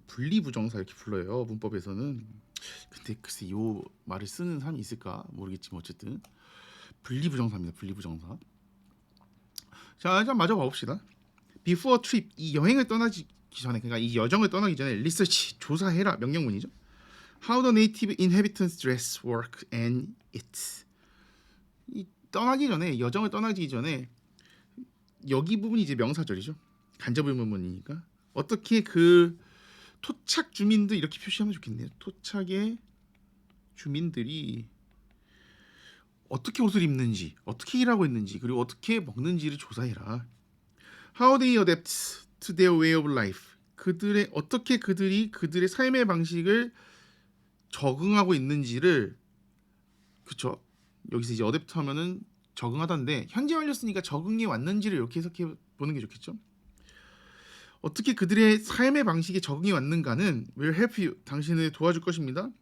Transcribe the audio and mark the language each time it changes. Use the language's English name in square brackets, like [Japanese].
[Korean] 분리부정사 이렇게 불러요. 문법에서는. 근데 글쎄 요 말을 쓰는 사람이 있을까 모르겠지만 어쨌든 분리부정사입니다. 분리부정사. 자, 일단 마저 봐봅시다. [English] Before trip, [Korean] 이 여행을 떠나기 전에, 그러니까 이 여정을 떠나기 전에 research, 조사해라 명령문이죠. [English] How the native inhabitants dress, work, and eat. [Korean] 이 떠나기 전에, 여정을 떠나기 전에 여기 부분이 이제 명사절이죠. 간접의문문이니까 어떻게 그 토착 주민들 이렇게 표시하면 좋겠네요. 토착의 주민들이 어떻게 옷을 입는지, 어떻게 일하고 있는지, 그리고 어떻게 먹는지를 조사해라. [English] How they adapt to their way of life. [Korean] 그들의 어떻게 그들이 그들의 삶의 방식을 적응하고 있는지를, 그쵸? 여기서 이제 어댑트 하면은 적응하다인데 현재 완료 쓰니까 적응이 왔는지를 이렇게 해석해 보는 게 좋겠죠? 어떻게 그들의 삶의 방식에 적응이 왔는가는 [English] will help you, [Korean] 당신을 도와줄 것입니다.